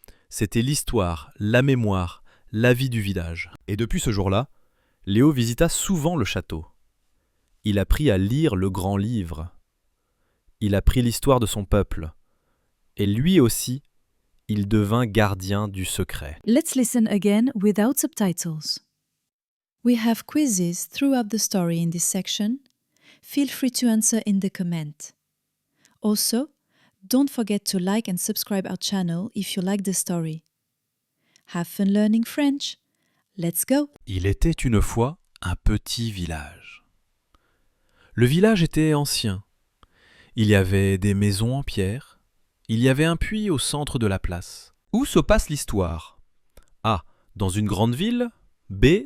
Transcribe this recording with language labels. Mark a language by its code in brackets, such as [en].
[fr] C'était l'histoire, la mémoire, la vie du village. Et depuis ce jour-là, Léo visita souvent le château. Il apprit à lire le grand livre. Il apprit l'histoire de son peuple. Et lui aussi, il devint gardien du secret. [en] Let's listen again without subtitles. We have quizzes throughout the story in this section. Feel free to answer in the comment. Also, don't forget to like and subscribe our channel if you like the story. Have fun learning French. Let's go! [fr] Il était une fois un petit village. Le village était ancien. Il y avait des maisons en pierre. Il y avait un puits au centre de la place. Où se passe l'histoire ? A. Dans une grande ville. B.